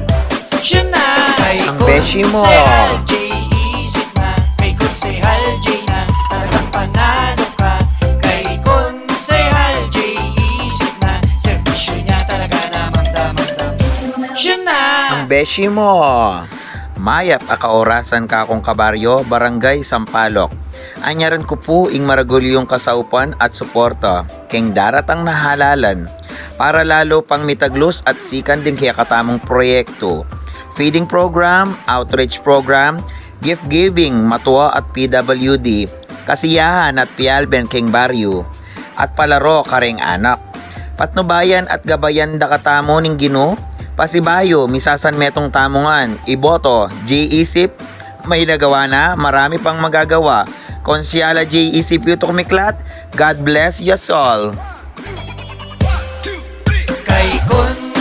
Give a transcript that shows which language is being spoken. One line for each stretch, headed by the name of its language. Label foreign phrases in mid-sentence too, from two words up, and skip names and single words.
Filipino: Siya na. Kay Ang beshi mo. Konsehal J, isip na. Kay Konsehal J na, talagang panalo ka. Kay Konsehal J, isip na. Serbisyo niya talaga namang damang-dam. Siya na. Ang beshi mo.
Pampanga: Mayap akaorasan ka akong kabaryo, Barangay Sampaloc. Anyaran ko po ing maragulyong kasaupan at suporta, keng daratang nahalalan, para lalo pang mitaglos at sikan din kaya katamong proyekto.
English: Feeding program, outreach program, gift giving,
Pampanga: matuwa at PWD, kasiyahan at pialben keng baryo, at palaro kareng anak. Patnubayan at gabayan da katamo ning Ginoo, pasibayo, misasan metong tamungan,
Filipino: iboto, J-isip, may nagawa na, marami pang magagawa.
Pampanga: Konsyala J-isip yutok miklat,
English: God bless you all.
Filipino: Kay